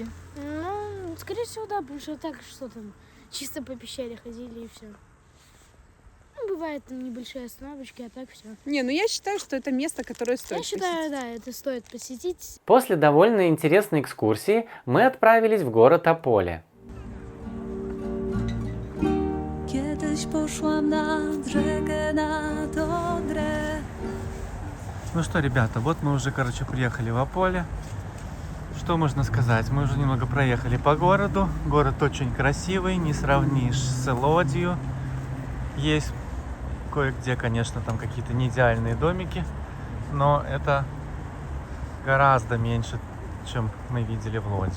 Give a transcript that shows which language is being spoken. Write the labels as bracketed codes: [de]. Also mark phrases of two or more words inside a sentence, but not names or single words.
[ru] Ну, скорее всего, да, потому что так, что там, чисто по пещере ходили и все. Ну, бывают небольшие остановочки, а так все. Не, ну я считаю, что это место, которое стоит Я считаю, посетить. да, это стоит посетить. После довольно интересной экскурсии мы отправились в город Ополе. [pl] Kiedyś poszłam nad rzekę, nad Odrę. [ru] Ну что, ребята, вот мы уже, приехали в Ополе. Что можно сказать? Мы уже немного проехали по городу. Город очень красивый, не сравнишь с Лодью. Есть кое-где, конечно, там какие-то не идеальные домики, но это гораздо меньше, чем мы видели в Лоде.